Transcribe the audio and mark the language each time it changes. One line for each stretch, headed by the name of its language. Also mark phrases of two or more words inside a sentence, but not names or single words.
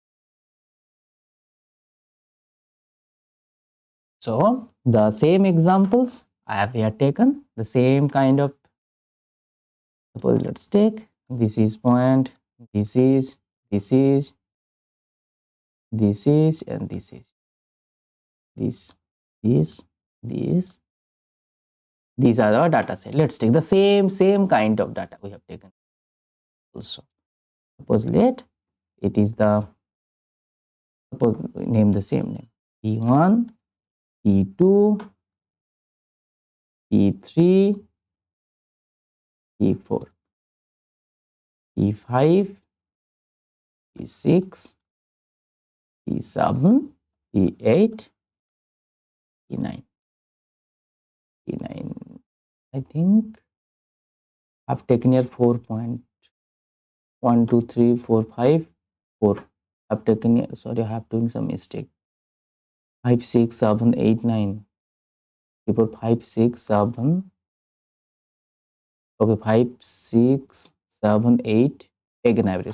English: So the same examples I have here taken, the same kind of, suppose let's take this is point, this is, and this these are our data set. Let's take the same kind of data we have taken also. Suppose let it is the, suppose we name the same name, E1, E2, E3, E4, E5, E6, E7, E8, E9. E9, I think I've taken here 4.1, 2, 3, 4, 5, 4. I've taken here, sorry, I have doing some mistake. 5, 6, 7, 8, 9. 5, 6, 7. Okay, 5, 6, 7, 8. Take an average.